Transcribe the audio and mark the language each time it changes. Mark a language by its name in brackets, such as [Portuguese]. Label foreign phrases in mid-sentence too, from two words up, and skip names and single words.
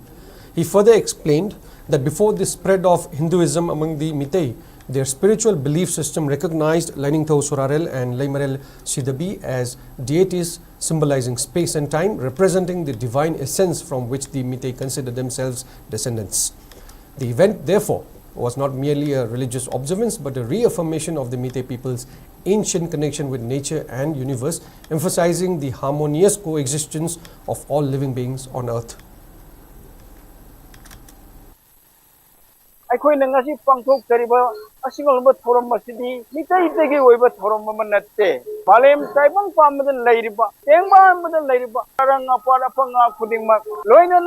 [English] He further explained that before the spread of Hinduism among the Mitei, their spiritual belief system recognized Lainingthau Sorarel and Laimarel Sidabi as deities symbolizing space and time, representing the divine essence from which the Mitei consider themselves descendants. The event, therefore, was not merely a religious observance but a reaffirmation of the Mitei people's ancient connection with nature and universe, emphasizing the harmonious coexistence of all living beings on earth. [Manipuri] ꯑꯩꯈꯣꯏꯅ ꯉꯁꯤ ꯄꯥꯡꯊꯣꯛꯆꯔꯤꯕ ꯑꯁꯤꯒꯨꯝꯕ ꯊꯧꯔꯝ ꯑꯁꯤꯗꯤ ꯃꯤꯇꯩꯗꯒꯤ ꯑꯣꯏꯕ ꯊꯧꯔꯝ ꯑꯃ ꯅꯠꯇꯦ ꯃꯥꯂꯦꯝ ꯇꯥꯏꯕꯪ ꯄꯥꯟꯕꯗ ꯂꯩꯔꯤꯕ ꯇꯦꯡꯕꯥꯟꯕꯗ ꯂꯩꯔꯤꯕ ꯑꯔꯪ ꯑꯄꯥꯠ ꯑꯐꯪ ꯈꯨꯗꯤꯡꯃꯛ ꯂꯣꯏꯅꯅ